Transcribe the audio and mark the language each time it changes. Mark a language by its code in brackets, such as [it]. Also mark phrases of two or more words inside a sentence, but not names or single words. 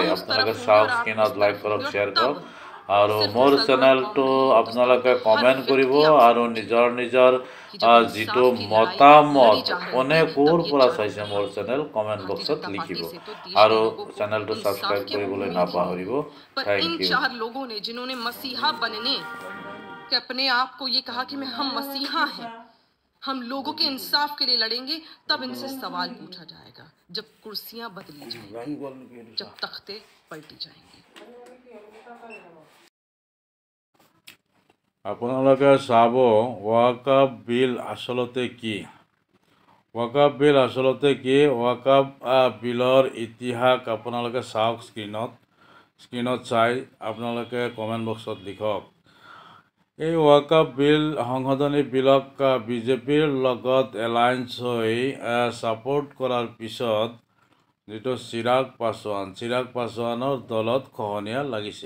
[as] আপোনালোকে চাওক, স্ক্ৰীনত লাইক কৰক, শ্বেয়াৰ কৰক আৰু মোৰ চেনেলটো আপোনালোকে কমেণ্ট কৰিব আৰু নিজৰ নিজৰ যিটো মতামত কোনে ক'ৰ পৰা চাইছে মোৰ চেনেল কমেণ্ট বক্সত লিখিব আৰু চেনেলটো ছাবস্ক্ৰাইব কৰিবলৈ নাপাহৰিব। [en] थैंक इन यू। [hi] 4 लोगों ने जिन्होंने मसीहा बनने के अपने आप को ये कहा कि हम मसीहा हैं, हम लोगों के इंसाफ के लिए लड़ेंगे, तब इनसे सवाल पूछा जाएगा जब कुर्सियां बदली जाएंगी, जब तख्ते पलटी जाएंगे। [as] আপোনালোকে চাব ৱাকাফ বিল আচলতে কি। ৱাকাফ বিল আচলতে কি, ৱাকাফ বিলৰ ইতিহাস আপোনালোকে চাওক স্ক্ৰীনত চাই আপোনালোকে কমেণ্ট বক্সত লিখক। এই ৱাকাফ বিল সংশোধনী বিলক বিজেপিৰ লগত এলায়েন্স হৈ ছাপোৰ্ট কৰাৰ পিছত যিটো চিৰাগ পাছোৱানৰ দলত খহনীয়া লাগিছে।